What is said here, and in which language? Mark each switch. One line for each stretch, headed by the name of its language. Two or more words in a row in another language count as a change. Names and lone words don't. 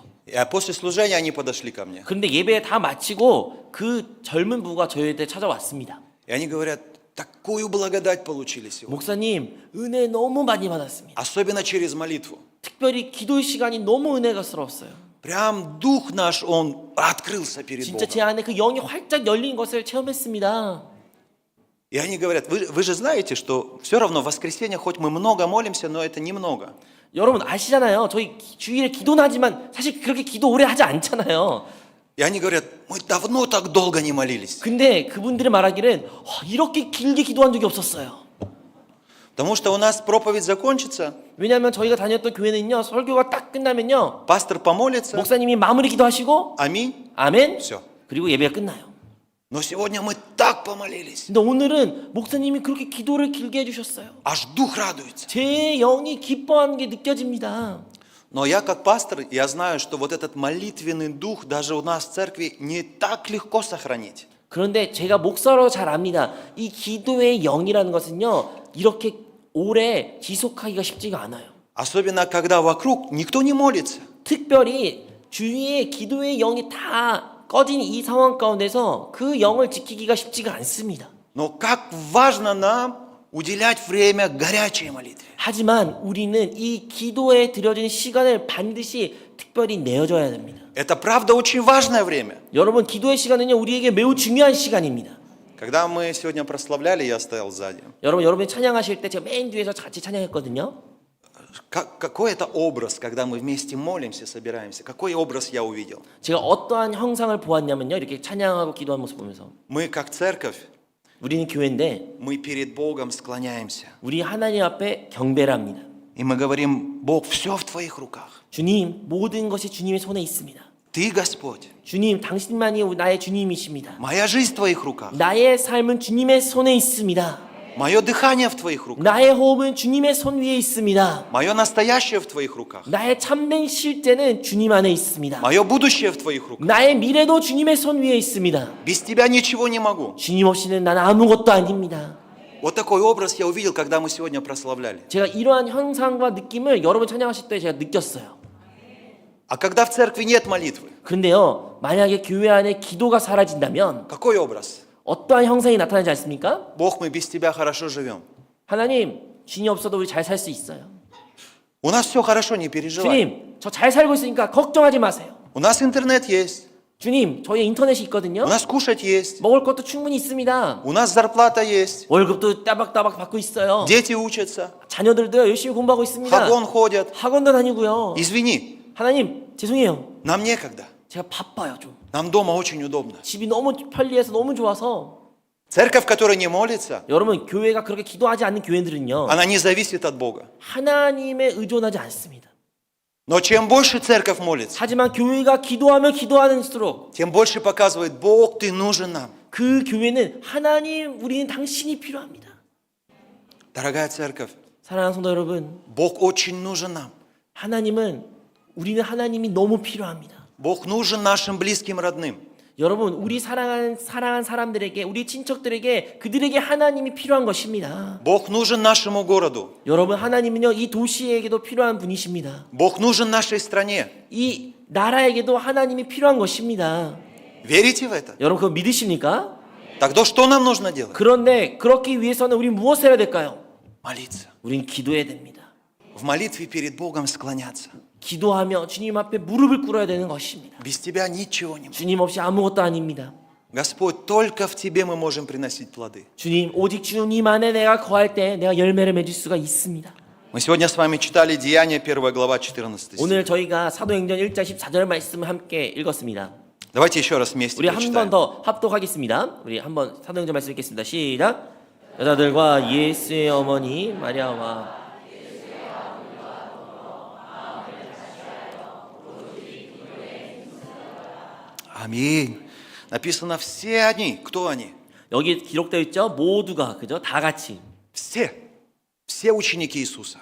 Russian: После служения они подошли ко мне.
Korean: 그런데 예배 다 마치고 그 젊은 부부가 저희한테 찾아왔습니다.
Russian: И они говорят, такую благодать получили сегодня.
Korean: 목사님, 은혜 너무 많이 받았습니다.
Russian: Особенно через молитву.
Korean: 특별히 기도 시간이 너무 은혜가스러웠어요.
Russian: Прям дух наш, он открылся перед
Korean: 진짜
Russian: Богом.
Korean: 제 안에 그 영이 활짝 열린 것을 체험했습니다.
Russian: И они говорят, вы же знаете, что все равно в воскресенье, хоть мы много молимся, но это немного.
Korean: 여러분 아시잖아요. 저희 주일에 기도는 하지만 사실 그렇게 기도 오래 하지 않잖아요.
Russian: И они говорят, мы давно так долго не молились.
Korean: 근데 그분들이 말하기는 이렇게 길게 기도한 적이 없었어요.
Russian: Потому что у нас проповедь закончится,
Korean: 왜냐하면 저희가 다녔던 교회는요. 설교가 딱 끝나면요.
Russian: пастор помолится,
Korean: 목사님이 마무리 기도하시고
Russian: аминь,
Korean: 아멘.
Russian: все.
Korean: 그리고 예배가 끝나요.
Russian: Но сегодня мы так помолились,
Korean: 근데 오늘은 목사님이 그렇게 기도를 길게 해주셨어요.
Russian: аж дух радуется.
Korean: 제 영이 기뻐하는 게 느껴집니다.
Russian: Но я как пастор, я знаю, что вот этот молитвенный дух даже у нас в церкви не так легко сохранить.
Korean: 그런데 제가 목사로 잘 압니다. 이 기도의 영이라는 것은요. 이렇게 오래 지속하기가 쉽지가 않아요.
Russian: Особенно, когда вокруг никто не молится.
Korean: 특별히 주위에 기도의 영이 다 꺼진 이 상황 가운데서 그 영을 지키기가 쉽지가 않습니다.
Russian: Но как важно нам уделять время горячей молитве.
Korean: 하지만 우리는 이 기도에 들여지는 시간을 반드시 특별히 내어줘야 됩니다.
Russian: Это правда очень важное время.
Korean: 여러분 기도의 시간은요 우리에게 매우 중요한 시간입니다.
Russian: Когда мы сегодня прославляли, я стоял сзади.
Korean: 여러분이 찬양하실 때 제가 맨 뒤에서 같이 찬양했거든요.
Russian: Какой это образ, когда мы вместе молимся, собираемся? Какой образ я увидел?
Korean: 제가 어떠한 형상을 보았냐면요 이렇게 찬양하고 기도하는 모습 보면서
Russian: Мы как церковь,
Korean: 우리는 교회인데
Russian: мы перед Богом склоняемся.
Korean: 우리 하나님 앞에 경배를 합니다.
Russian: И мы говорим, Бог, все в твоих руках.
Korean: 주님 모든 것이 주님의 손에 있습니다.
Russian: Ты Господь.
Korean: 주님, 당신만이 나의 주님이십니다.
Russian: Моя жизнь в Твоих руках.
Korean: 나의 삶은 주님의 손에 있습니다.
Russian: Мое дыхание в Твоих руках.
Korean: 나의 호흡은 주님의 손 위에 있습니다.
Russian: Мое настоящее в Твоих руках.
Korean: 나의 참된 실제는 주님 안에 있습니다.
Russian: Мое будущее в Твоих руках.
Korean: 나의 미래도 주님의 손 위에 있습니다.
Russian: Без Тебя ничего не могу.
Korean: 주님 없이는 나는 아무것도 아닙니다.
Russian: Вот такой образ я увидел, когда мы сегодня прославляли.
Korean: 제가 이러한 형상과 느낌을 여러분 찬양하실 때 제가 느꼈어요.
Russian: А когда в церкви нет молитвы,
Korean: 그런데요, 만약에 교회 안에 기도가 사라진다면
Russian: какой образ?
Korean: 어떠한 형상이 나타나지 않습니까?
Russian: Бог, мы без Тебя хорошо живем.
Korean: 하나님, 주님 없어도 우리 잘 살 수 있어요.
Russian: У нас все хорошо, не переживай.
Korean: 주님, 저 잘 살고 있으니까 걱정하지 마세요.
Russian: У нас интернет есть.
Korean: 주님, 저희 인터넷이
Russian: У
Korean: 있거든요.
Russian: нас кушать есть.
Korean: 먹을 것도 충분히 있습니다.
Russian: У нас зарплата есть.
Korean: 월급도 따박따박 받고 있어요.
Russian: Дети учатся.
Korean: 자녀들도 열심히 공부하고 있습니다.
Russian: 학원 ходят.
Korean: 학원도 다니고요.
Russian: Извини,
Korean: 하나님, 죄송해요.
Russian: нам некогда.
Korean: 제가 바빠요, 좀.
Russian: Нам дома очень удобно.
Korean: 집이 너무 편리해서 너무 좋아서.
Russian: Церковь, которая не молится,
Korean: 여러분, 교회가 그렇게 기도하지 않는 교회들은요,
Russian: она не зависит от Бога.
Korean: 하나님에 의존하지 않습니다.
Russian: Но чем больше церковь молится,
Korean: 하지만 교회가 기도하면 기도하는수록
Russian: тем больше показывает, Бог, ты нужен нам.
Korean: 그 교회는 하나님, 우리는 당신이 필요합니다.
Russian: Дорогая церковь,
Korean: 사랑하는 성도 여러분,
Russian: Бог очень нужен нам.
Korean: 우리는 하나님이 너무 필요합니다.
Russian: Бог нужен нашим близким родным.
Korean: 여러분, 우리 사랑한 사람들에게, 우리 친척들에게, 그들에게 하나님이 필요한 것입니다.
Russian: Бог нужен нашему городу.
Korean: 여러분, 하나님은요, 이 도시에게도 필요한 분이십니다.
Russian: Бог нужен нашей стране.
Korean: 이 나라에게도 하나님이 필요한 것입니다.
Russian: Верите в это?
Korean: 여러분, 그거 믿으십니까?
Russian: Тогда что нам нужно делать?
Korean: 그런데 그렇기 위해서는 우리 무엇을 해야 될까요?
Russian: Молиться.
Korean: 우린 기도해야 됩니다.
Russian: В молитве перед Богом склоняться.
Korean: 기도하며 주님 앞에 무릎을 꿇어야 되는 것입니다.
Russian: Без Тебя ничего не может.
Korean: 주님 없이 아무것도 아닙니다.
Russian: Господь, только в Тебе мы можем приносить плоды.
Korean: 주님, 오직 주님 안에 내가 거할 때 내가 열매를 맺을 수가 있습니다.
Russian: Мы сегодня с вами читали Деяния, 1 глава, 14 стих.
Korean: 오늘 저희가 사도행전 1장 14절 말씀을 함께 읽었습니다.
Russian: Давайте еще раз вместе
Korean: 우리 한 번
Russian: прочитаем.
Korean: 더 합독하겠습니다. 우리 한번 사도행전 말씀 읽겠습니다. 시작. 여자들과 예수의 어머니 마리아와
Russian: Аминь. Написано все они. Кто они?
Korean: 여기 기록되어 있죠. 모두가 그죠? 다 같이
Russian: Все. Все ученики Иисуса.